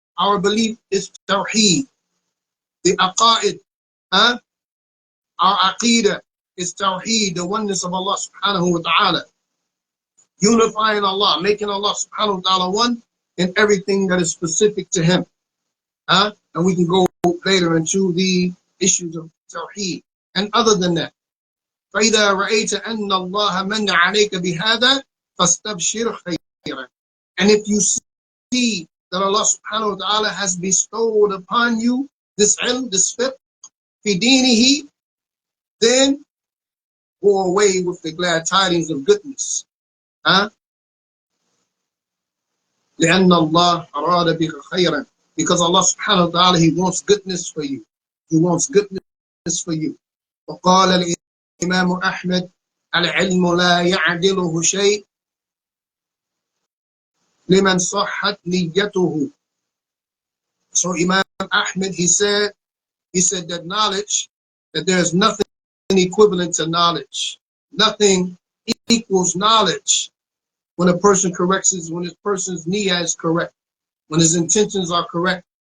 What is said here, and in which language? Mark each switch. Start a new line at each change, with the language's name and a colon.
English: Our belief is tawheed. The aqa'id, our aqidah is tawheed, the oneness of Allah subhanahu wa ta'ala. Unifying Allah, making Allah subhanahu wa ta'ala one in everything that is specific to Him. And we can go later into the issues of tawheed. And other than that,
Arabic: فَإِذَا رَأَيْتَ أَنَّ اللَّهَ مَنَّ عَلَيْكَ بِهَذَا فَاسْتَبْشِرْ خَيْرًا.
English: And if you see that Allah subhanahu wa ta'ala has bestowed upon you this ilm, this fiqh, fi dinihi, then go away with the glad tidings of goodness.
Arabic: لأن الله أراد بك خيرا.
English: Because Allah subhanahu wa ta'ala, He wants goodness for you. He wants goodness for you.
Arabic: وقال الإمام أحمد العلم لا يعدله شيء لمن صحت نيته.
English: So Imam Ahmed, he said that knowledge, that there is nothing equivalent to knowledge. Nothing equals knowledge when a person when his person's niyyah is correct, when his intentions are correct.